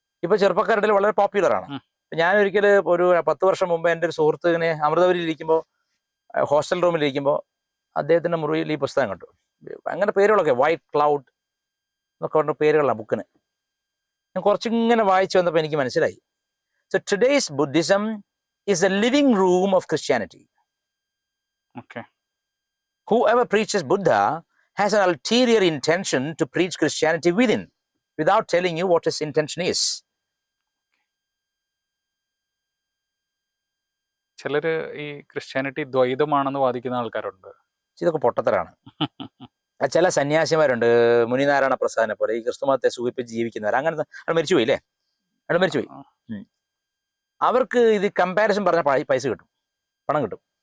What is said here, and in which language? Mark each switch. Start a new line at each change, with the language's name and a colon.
Malayalam: ഇപ്പൊ ചെറുപ്പക്കാരുടെ ഇടയിൽ വളരെ പോപ്പുലർ ആണ്. ഞാൻ ഒരിക്കൽ ഒരു 10 വർഷം മുമ്പ് എൻ്റെ ഒരു സുഹൃത്തിനെ അമൃതപുരിയിൽ ഇരിക്കുമ്പോൾ, ഹോസ്റ്റൽ റൂമിൽ ഇരിക്കുമ്പോൾ അദ്ദേഹത്തിന്റെ മുറിയിൽ ഈ പുസ്തകം കണ്ടു. അങ്ങനെ പേരുകളൊക്കെ വൈറ്റ് ക്ലൗഡ് എന്നൊക്കെ പറഞ്ഞ പേരുകളാണ് ബുക്കിന്. ഞാൻ കുറച്ചിങ്ങനെ വായിച്ചു വന്നപ്പോൾ എനിക്ക് മനസ്സിലായി,
English: So today's Buddhism is a living room of Christianity. Okay. Whoever preaches Buddha has an ulterior intention to preach Christianity within, without telling you what his intention is.
Malayalam: ചിലര് ഈ ക്രിസ്ത്യാനിറ്റി ദ്വൈതമാണെന്ന് വാദിക്കുന്ന ആൾക്കാരുണ്ട്. ഇതൊക്കെ പൊട്ടത്തരാണ്. ചില സന്യാസിമാരുണ്ട്, മുനിനാരായണ പ്രസാദിനെ പോലെ, ഈ ക്രിസ്തുമതത്തെ സൂചിപ്പിച്ച് ജീവിക്കുന്നവർ. അങ്ങനത്തെ അയാൾ മരിച്ചുപോയി അല്ലേ, അയാൾ മരിച്ചുപോയി. അവർക്ക് ഇത് കമ്പാരിസൺ പറഞ്ഞ പൈസ കിട്ടും, പണം കിട്ടും.